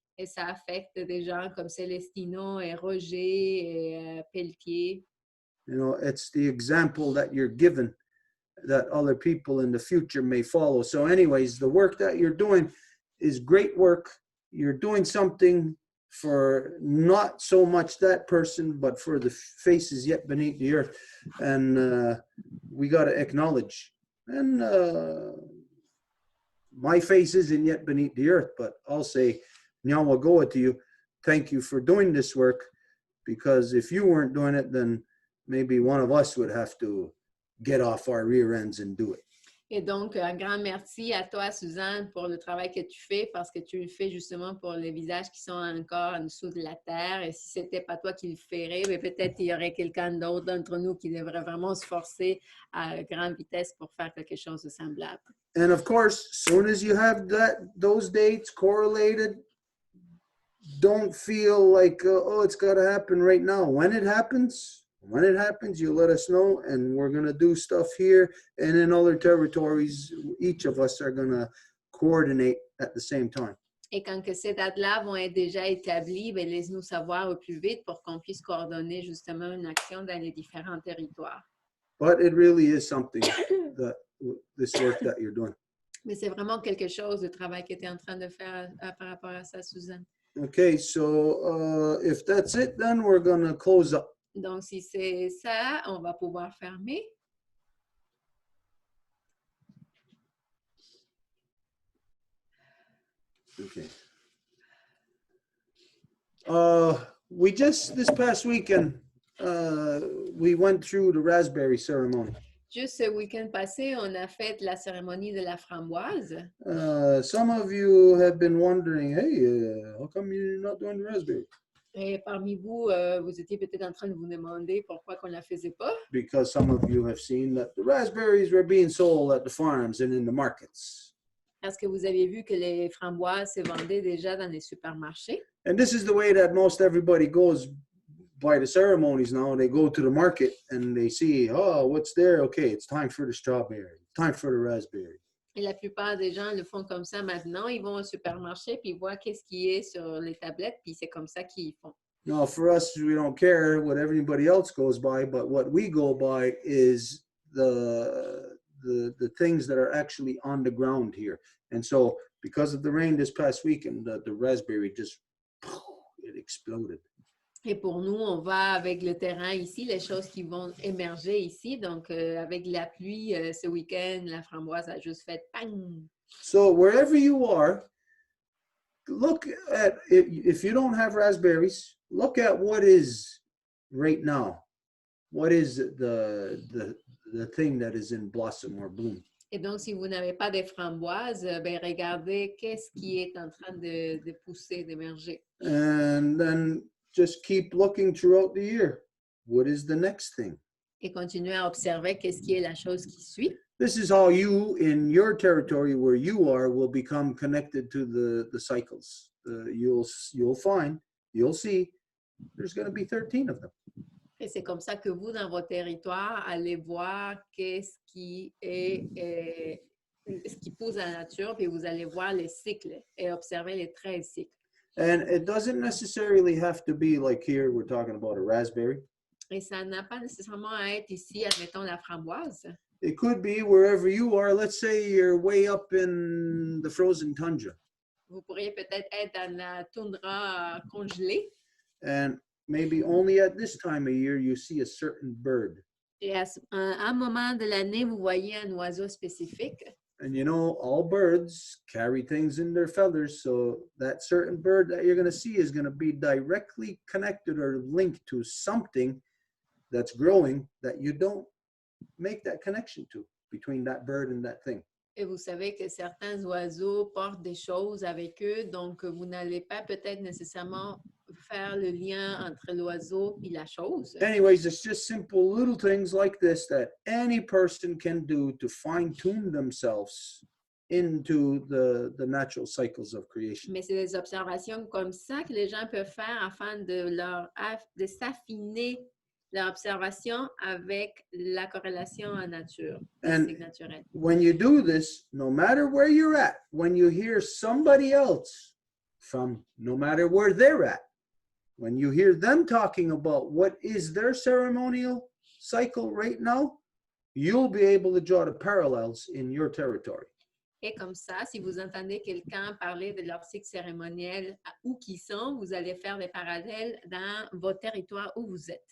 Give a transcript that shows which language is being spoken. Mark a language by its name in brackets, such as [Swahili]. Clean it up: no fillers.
[French] Et ça affecte des gens comme Celestino et Roger et Pelletier. [English] You know, it's the example that you're given that other people in the future may follow. So anyways, the work that you're doing is great work. You're doing something for not so much that person, but for the faces yet beneath the earth. And we got to acknowledge. And my face isn't yet beneath the earth, but I'll say, Nyawa Goa to you, thank you for doing this work. because if you weren't doing it, then maybe one of us would have to get off our rear ends and do it. [French] Et donc, un grand merci à toi, Suzanne, pour le travail que tu fais, parce que tu le fais justement pour les visages qui sont encore en dessous de la terre. Et si ce n'était pas toi qui le ferais, mais peut-être il y aurait quelqu'un d'autre d'entre nous qui devrait vraiment se forcer à grande vitesse pour faire quelque chose de semblable. [English] And of course, soon as you have those dates correlated, don't feel like, oh, it's got to happen right now. When it happens, you let us know, and we're going to do stuff here and in other territories. Each of us are going to coordinate at the same time. [French] Et quand que ces dates-là vont être déjà établies, bien, laisse-nous savoir au plus vite pour qu'on puisse coordonner justement une action dans les différents territoires. [English] But it really is something that this work that you're doing. [French] Mais c'est vraiment quelque chose, le travail que tu es en train de faire par rapport à ça, Suzanne. [English] Okay, so if that's it, then we're going to close up. [French] Donc, si c'est ça, on va pouvoir fermer. [English] Okay. We just, this past weekend, we went through the raspberry ceremony. [French] Juste ce week-end passé, on a fait la cérémonie de la framboise. [English] Some of you have been wondering, hey, how come you're not doing the raspberry? [French] Et parmi vous, vous étiez peut-être en train de vous demander pourquoi qu'on ne la faisait pas. [English] Because some of you have seen that the raspberries were being sold at the farms and in the markets. [French] Parce que vous aviez vu que les framboises se vendaient déjà dans les supermarchés. [English] And this is the way that most everybody goes by the ceremonies now. They go to the market and they see, oh, what's there? Okay, it's time for the strawberry, time for the raspberry. [French] Et la plupart des gens le font comme ça maintenant. Ils vont au supermarché puis ils voient qu'est-ce qui est sur les tablettes puis c'est comme ça qu'ils font. [English] Now, for us, we don't care what everybody else goes by, but what we go by is the things that are actually on the ground here. And so, because of the rain this past weekend, the raspberry just, it exploded. [French] Et pour nous, on va avec le terrain ici, les choses qui vont émerger ici. Donc, avec la pluie, ce week-end, la framboise a juste fait bang! [English] So, wherever you are, look at, if you don't have raspberries, look at what is right now. What is the thing that is in blossom or bloom? [French] Et donc, si vous n'avez pas de framboises, ben, regardez qu'est-ce qui est en train de pousser, d'émerger. [English] And then just keep looking throughout the year. What is the next thing? [French] Et continuez à observer qu'est-ce qui est la chose qui suit. [English] This is how you, in your territory where you are, will become connected to the cycles. You'll find, you'll see, there's going to be 13 of them. [French] Et c'est comme ça que vous, dans votre territoire, allez voir qu'est-ce qui est, ce qui pousse dans la nature, puis vous allez voir les cycles et observer les 13 cycles. [English] And it doesn't necessarily have to be like here, we're talking about a raspberry. [French] Et ça n'a pas nécessairement à être ici, admettons, la framboise. [English] It could be wherever you are. Let's say you're way up in the frozen tundra. [French] Vous pourriez peut-être être dans la toundra congelée. [English] And maybe only at this time of year you see a certain bird. [French] Et à un moment de l'année, vous voyez un oiseau spécifique. [English] And you know, all birds carry things in their feathers, so that certain bird that you're going to see is going to be directly connected or linked to something that's growing that you don't make that connection to between that bird and that thing. [French] Et vous savez que certains oiseaux portent des choses avec eux, donc vous n'allez pas peut-être nécessairement faire le lien entre l'oiseau et la chose. [English] Anyways, it's just simple little things like this that any person can do to fine-tune themselves into the natural cycles of creation. [French] Mais c'est des observations comme ça que les gens peuvent faire afin de s'affiner leur observation avec la corrélation en nature, [English] And [French] naturelle. [English] when you do this, no matter where you're at, when you hear somebody else from no matter where they're at, when you hear them talking about what is their ceremonial cycle right now, you'll be able to draw the parallels in your territory. [French] Et comme ça, si vous entendez quelqu'un parler de leur cycle cérémoniel où qu'ils sont, vous allez faire des parallèles dans votre territoire où vous êtes.